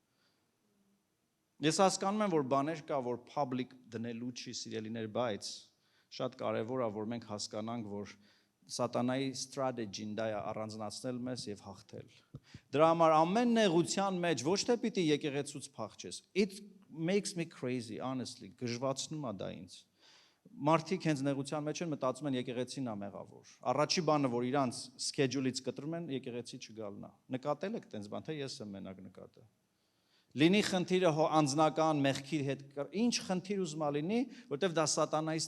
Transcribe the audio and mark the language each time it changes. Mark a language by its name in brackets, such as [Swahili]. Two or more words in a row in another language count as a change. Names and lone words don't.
[Armenian] Ես հասկանում եմ, որ բաներ կա, որ public դնելու չի սիրելիներ, բայց շատ կարևոր է, որ մենք հասկանանք, որ Սատանայի strategy-ն դա է առանձնացնել մեզ եւ հաղթել։ Դրա համար ամեն նեղության մեջ ոչ թե պիտի եկեղեցուց փախչես։ [English] It makes me crazy, honestly, [Armenian] գժվացնում է դա ինձ։ Մարդիկ հենց նեղության մեջ են մտածում են եկեղեցին է մեղավոր։ Առաջի բանը, որ իրանց schedule-ից կտրում են, եկեղեցի չգալն է։ Նկատել եք տենց բան, թե ես եմ մենակ նկատել։ Լինի խնդիրը անձնական մեղքի հետ, ինչ խնդիր ուզում լինի, որտեվ դա սատանայի